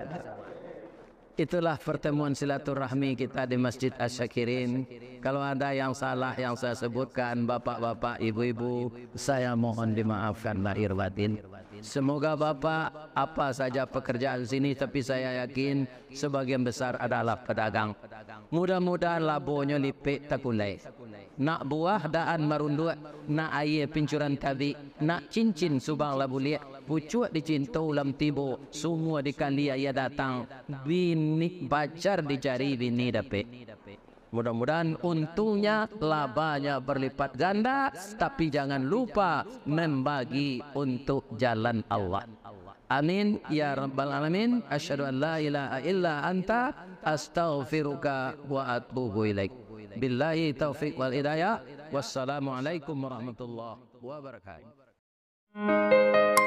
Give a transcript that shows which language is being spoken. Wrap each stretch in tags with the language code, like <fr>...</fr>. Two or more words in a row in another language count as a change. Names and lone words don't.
<id>Itulah pertemuan silaturahmi kita di Masjid Asyakirin. Kalau ada yang salah yang saya sebutkan, bapak-bapak, ibu-ibu, saya mohon dimaafkan lahir batin. Semoga Bapak apa saja pekerjaan sini, tapi saya yakin sebagian besar adalah pedagang.</id> <min>Mudah-mudahan labonya lipik takulai. Nak buah daan marunduk, nak air pincuran tabi, nak cincin subang labu liak, pucuk dicinta ulam tibo, semua dikali ayah datang, bini pacar dicari bini dapet.</min> <id>Mudah-mudahan untungnya labanya berlipat ganda, tapi jangan lupa membagi untuk jalan Allah.</id> <ar>آمين يا رب العالمين. أشهد أن لا إله إلا أنت أستغفرك وأتوب إليك. بالله التوفيق والهداية. والسلام عليكم ورحمة الله وبركاته.</ar>